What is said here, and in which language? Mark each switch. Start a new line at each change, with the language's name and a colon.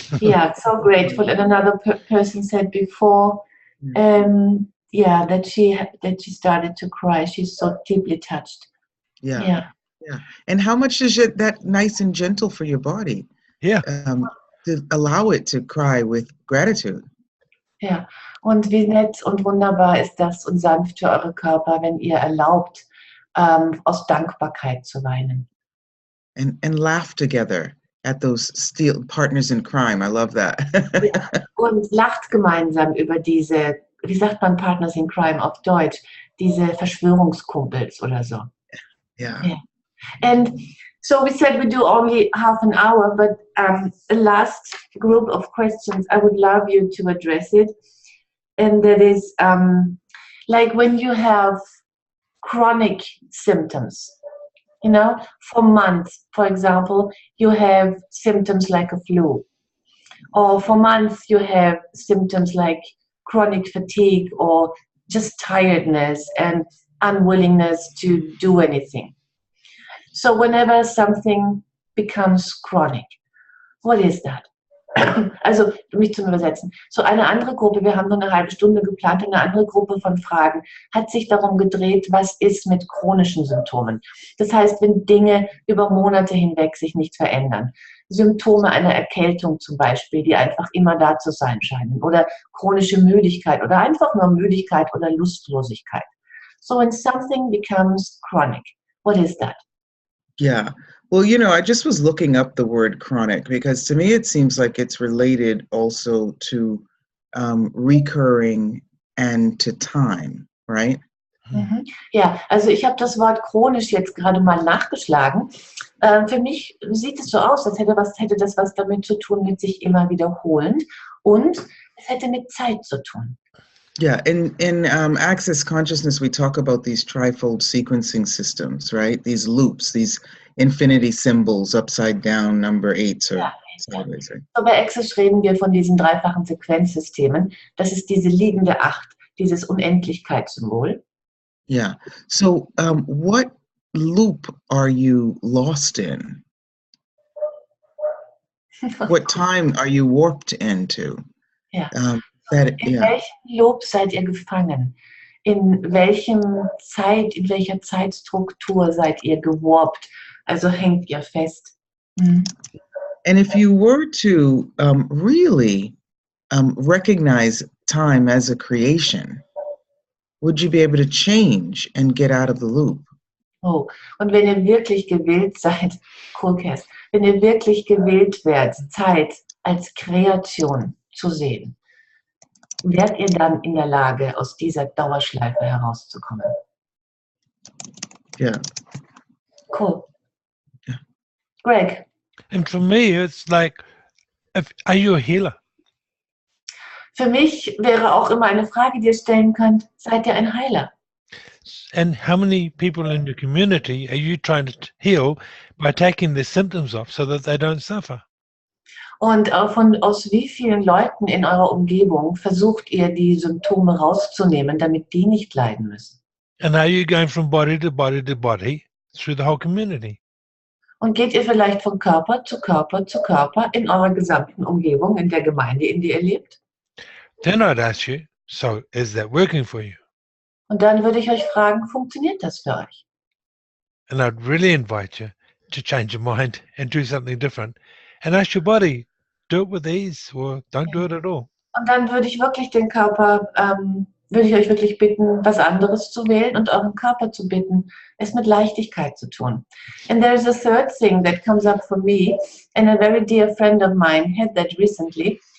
English: Yeah, so grateful. And another person said before, that she started to cry. She's so deeply touched. Yeah. And how much is that nice and gentle for your body? Yeah. To allow it to cry with gratitude.
German: Ja, und wie nett und wunderbar ist das und sanft für eure Körper, wenn ihr erlaubt, aus Dankbarkeit zu weinen.
English: And laugh together at those partners in crime. I love that.
German: Ja, und lacht gemeinsam über diese, wie sagt man
English: Partners in Crime
German: auf Deutsch, diese Verschwörungskumpels oder so.
English: Yeah. And so we said we do only half an hour, but the last group of questions, I would love you to address it. And that is like when you have chronic symptoms, for months, for example, you have symptoms like a flu. Or for months, you have symptoms like chronic fatigue or just tiredness and unwillingness to do anything. So whenever something becomes chronic, what is that?
German: Also, mich zum Übersetzen. So eine andere Gruppe, wir haben nur eine halbe Stunde geplant, eine andere Gruppe von Fragen hat sich darum gedreht, was ist mit chronischen Symptomen. Das heißt, wenn Dinge über Monate hinweg sich nicht verändern. Symptome einer Erkältung zum Beispiel, die einfach immer da zu sein scheinen. Oder chronische Müdigkeit oder einfach nur Müdigkeit oder Lustlosigkeit.
English: So when something becomes chronic, what is that? Yeah. Well, I just was looking up the word chronic because to me it seems like it's related also to recurring and to time, right? Mhm.
German: Ja, also ich habe das Wort chronisch jetzt gerade mal nachgeschlagen. Für mich sieht es so aus, als hätte das was damit zu tun, mit sich immer wiederholend und es hätte mit Zeit zu tun.
English: Yeah, in Access Consciousness, we talk about these trifold sequencing systems, right? These loops, these infinity symbols, upside down, number 8, or sideways. Right?
German: So bei Access reden wir von diesen dreifachen Sequenzsystemen. Das ist diese liegende 8, dieses Unendlichkeitssymbol.
English: Yeah. So what loop are you lost in? What time are you warped into?
German: Ja. In welchem Loop seid ihr gefangen? In welcher Zeitstruktur seid ihr gewarpt? Also hängt ihr fest.
English: And if you were to really recognize time as a creation, would you be able to change and get out of the loop?
German: Oh, und wenn ihr wirklich gewillt seid, Kass, wenn ihr wirklich gewillt werdet, Zeit als Kreation zu sehen, werdet ihr dann in der Lage, aus dieser Dauerschleife herauszukommen.
English: Yeah. Cool. Yeah. Greg. And for me, it's like, are you a healer?
German: Für mich wäre auch immer eine Frage, die ihr stellen könnt, seid ihr ein Heiler?
English: And how many people in your community are you trying to heal by taking the symptoms off so that they don't suffer?
German: Und aus wie vielen Leuten in eurer Umgebung versucht ihr, die Symptome rauszunehmen, damit die nicht leiden müssen?
English: And are you going from body to body to body through the whole community?
German: Und geht ihr vielleicht von Körper zu Körper zu Körper in eurer gesamten Umgebung, in der Gemeinde, in der ihr lebt?
English: Then I'd ask you, so is that working for you?
German: Und dann würde ich euch fragen, funktioniert das für euch?
English: And I'd really invite you to change your mind and do something different and ask your body, do it with ease or don't do it at all.
German: Und dann würde ich wirklich den Körper, würde ich euch wirklich bitten, was anderes zu wählen und euren Körper zu bitten, es mit Leichtigkeit zu tun.
English: And there is a third thing that comes up for me, and a very dear friend of mine had that recently.